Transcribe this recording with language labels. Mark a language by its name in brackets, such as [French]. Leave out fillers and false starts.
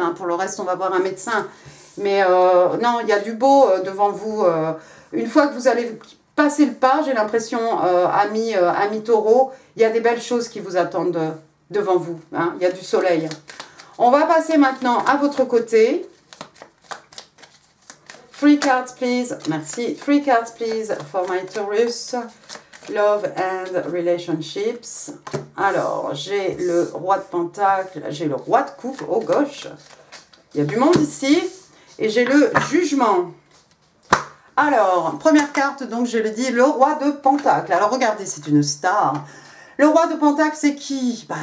[French] Hein. Pour le reste, on va voir un médecin. Mais non, il y a du beau devant vous. Une fois que vous allez passer le pas, j'ai l'impression, ami Taureau, il y a des belles choses qui vous attendent devant vous. Hein. Il y a du soleil. On va passer maintenant à votre côté. [English] 3 cards, please. [French] Merci. [English] 3 cards, please, for my Taurus. Love and relationships. [French] Alors, j'ai le roi de pentacle, j'ai le roi de coupe au gauche. Il y a du monde ici. Et j'ai le jugement. Alors, première carte, donc je l'ai dit, le roi de pentacle. Alors regardez, c'est une star. Le roi de pentacle, c'est qui?